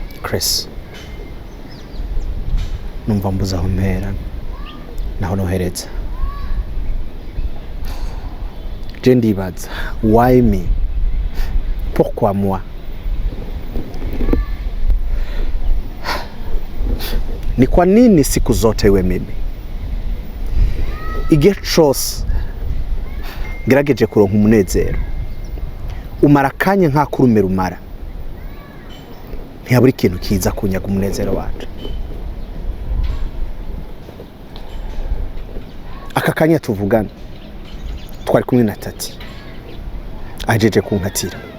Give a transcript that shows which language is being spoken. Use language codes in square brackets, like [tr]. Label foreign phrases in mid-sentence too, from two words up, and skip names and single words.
[rn] Chris numva mbuza aho mpera naho nohereza je ndibaza [en] why me [fr] pourquoi moi [sw] ni kwa nini siku zote iwe mimi [rn] igihe cose gerageje kuronka umunezero umara akanya nk'akurumera umara ntiyabura ikintu kiza kunyaga umunezero wacu aka kanya tuvugana twari kumwe na tati ajeje kunkatira